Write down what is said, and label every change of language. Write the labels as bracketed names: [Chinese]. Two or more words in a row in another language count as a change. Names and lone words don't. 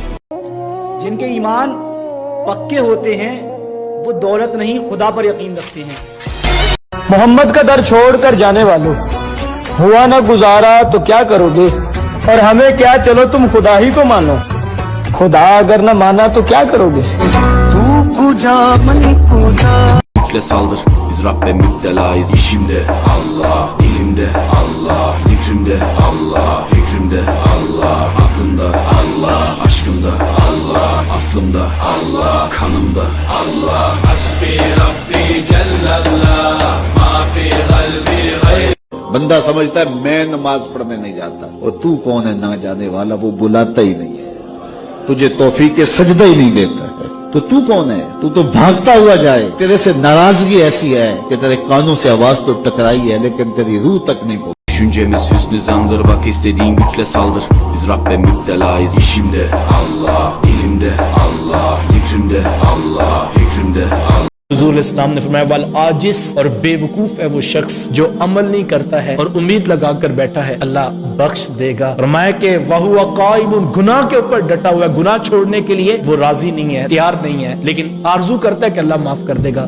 [Urdu] جن کے ایمان پکے ہوتے ہیں وہ دولت نہیں خدا پر یقین رکھتے ہیں. محمد کا در چھوڑ کر جانے والو، ہوا نہ گزارا تو کیا کرو گے، اور ہمیں کیا، چلو تم خدا ہی کو مانو، خدا اگر نہ مانا تو کیا کرو گے. [Persian] تو کجا من کجا [Turkish] Güçle saldır, biz Rabbe müptelayız. İşimde Allah, dilimde Allah, zikrimde Allah, fikrimde Allah, aklımda Allah, aşkımda Allah, aslımda Allah, kanımda Allah. [Arabic] حسبي ربي جل الله، ما في قلبي غير. [Urdu] بندہ سمجھتا ہے میں نماز پڑھنے نہیں جاتا، اور تو کون ہے نہ جانے والا، وہ بلاتا ہی نہیں ہے، تجھے توفیق کے سجدہ ہی نہیں دیتا ہے، تو تو کون ہے، تو تو بھاگتا ہوا جائے. تیرے سے ناراضگی ایسی ہے کہ تیرے کانوں سے آواز تو ٹکرائی ہے لیکن تیری روح تک نہیں پہنچی. [Turkish] Düşüncemiz hüsnü zandır, bak istediğin güçle saldır. Biz Rabbe müptelayız. İşimde Allah, dilimde Allah, zikrimde Allah, fikrimde Allah. [Urdu] حضور اسلام نے فرمایا [Arabic] والعاجز, [Urdu] اور بیوقوف ہے وہ شخص جو عمل نہیں کرتا ہے اور امید لگا کر بیٹھا ہے اللہ بخش دے گا. فرمایا کہ [Arabic] وهو قائم, [Urdu] گناہ کے اوپر ڈٹا ہوا ہے، گناہ چھوڑنے کے لیے وہ راضی نہیں ہے، تیار نہیں ہے، لیکن آرزو کرتا ہے کہ اللہ معاف کر دے گا.